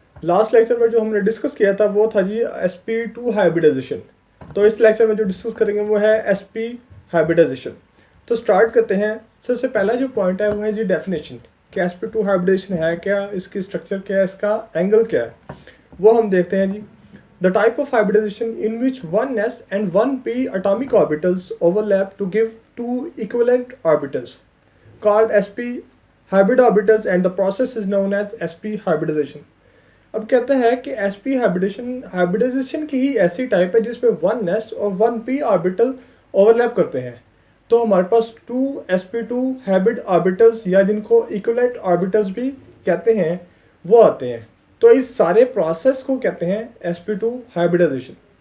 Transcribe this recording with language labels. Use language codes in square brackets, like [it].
[hi] Last lecture में जो हमने डिस्कस किया था वो था जी sp2 हाइब्रिडाइजेशन। तो इस लेक्चर में जो डिस्कस करेंगे वो है sp हाइब्रिडाइजेशन। तो स्टार्ट करते हैं। सबसे पहला जो पॉइंट है वो है जी डेफिनेशन कि sp2 हाइब्रिडाइजेशन है क्या, इसकी स्ट्रक्चर क्या है, इसका एंगल क्या है, वो हम देखते हैं जी। [en] The type of hybridization in which one s and one p atomic orbitals overlap to give two equivalent orbitals called sp hybrid orbitals and the process is known as sp hybridization। [hi] अब कहता है कि sp hybridisation की ही ऐसी type है जिसमें one s और one p orbital overlap करते हैं। तो हमारे पास टू sp2 हाइब्रिड ऑर्बिटल्स या जिनको इक्विवेलेंट ऑर्बिटल्स भी कहते हैं वो आते हैं। तो इस सारे प्रोसेस को कहते हैं sp2 हाइब्रिडाइजेशन।